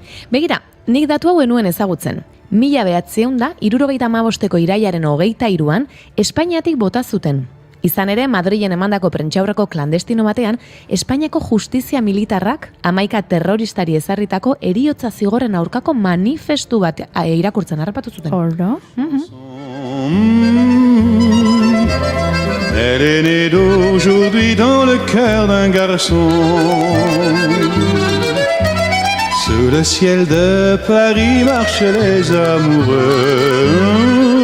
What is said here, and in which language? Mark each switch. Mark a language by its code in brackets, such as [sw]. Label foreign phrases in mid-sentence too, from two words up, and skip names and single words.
[eu] Begira, nik datu hau enuen ezagutzen. 1975ko irailaren 23an Espainiatik bota zuten. Izan ere, Madrilen emandako prentsaurreko klandestino batean, Espainiako justizia militarrak 11 terroristari ezarritako heriotza zigorren aurkako manifestu bat irakurtzen harrapatu zuten. Horro? [fr] Elle est née d'aujourd'hui dans le cœur d'un garçon. Sous le ciel de Paris marchent les amoureux.